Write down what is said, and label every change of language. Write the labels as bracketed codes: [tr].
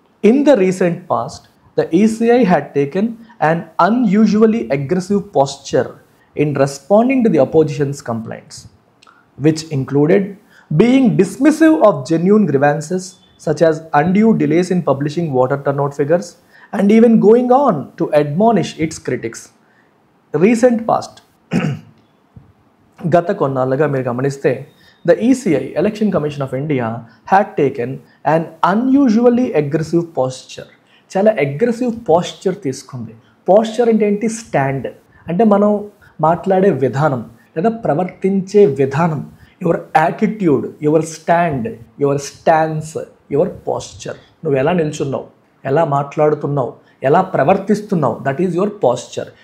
[en] In the recent past the ECI had taken an unusually aggressive posture in responding to the opposition's complaints, which included being dismissive of genuine grievances such as undue delays in publishing voter turnout figures and even going on to admonish its critics. Recent past [te] గత కొన్నాళ్ళుగా మీరు గమనిస్తే [en] The ECI, Election Commission of India, had taken an unusually aggressive posture. [te] చాలా aggressive Pasteur తీసుకుంది. Pasteur అంటే ఏంటి? Stand అంటే మనం మాట్లాడే విధానం లేదా ప్రవర్తించే విధానం. [en] Your attitude, your stand, your stance, your posture. [te] నువ్వు ఎలా నిల్చున్నావు, ఎలా మాట్లాడుతున్నావు, ఎలా ప్రవర్తిస్తున్నావు, [en] That is your posture.